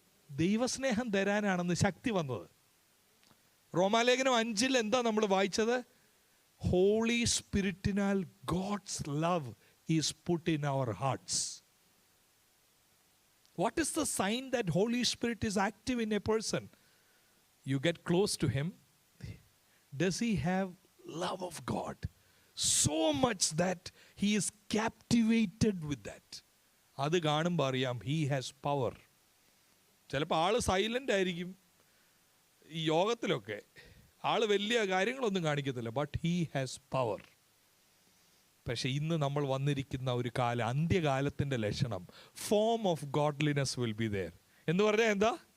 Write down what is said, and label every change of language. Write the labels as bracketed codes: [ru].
[ml] ദൈവസ്നേഹം തരാനാണെന്ന് ശക്തി വന്നത്. റോമാലേഖനം 5 എന്താ നമ്മൾ വായിച്ചത്? [en] Holy സ്പിരിറ്റിനാൽ God's love is put in our hearts. What is the sign that Holy Spirit is active in a person? You get close to him. Does he have love of God so much that he is captivated with that? [ml] അത് കാണുമ്പോൾ അറിയാം [en] he has power. [ml] ചിലപ്പോൾ ആള് silent ആയിരിക്കും ഈ യോഗത്തിലൊക്കെ, ആള് വലിയ കാര്യങ്ങളൊന്നും കാണിക്കത്തില്ല, ബട്ട് he has power. പക്ഷെ ഇന്ന് നമ്മൾ വന്നിരിക്കുന്ന ഒരു കാലം, അന്ത്യകാലത്തിൻ്റെ ലക്ഷണം, [en] Form of godliness will be there. [ml] എന്ന് പറഞ്ഞാൽ എന്താ?